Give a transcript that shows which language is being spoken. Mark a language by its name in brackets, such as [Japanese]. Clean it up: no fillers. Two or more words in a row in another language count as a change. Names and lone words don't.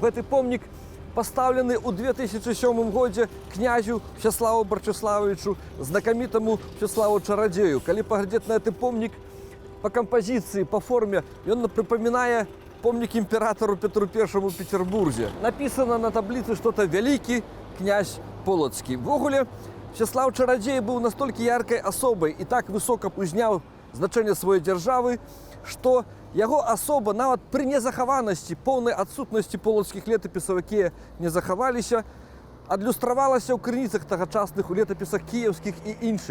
[Belarusian] Гэты помнік пастаўлены ў 2007 годзе князю Всеславу Барчыславовичу, знакамітаму Всеславу Чарадзею. Калі паглядзець на гэты помнік па кампазіцыі, па форме, ён прыпамінае помнік імператору Петру I у Петербурзе. [Russian] Написано на таблицы что-то «Великий князь Полоцкий». [Belarusian] Ввогуле, Всеслав Чародзей быў настолькі яркай асобай і так высока узняў значэнне сваёй дзяржавы, што яго асоба нават пры незахаванасці, поўнай адсутнасці полацкіх летапісаў, якія не захаваліся, адлюстравалася ў крыніцах тагачасных, у летапісах кіеўскіх і іншых.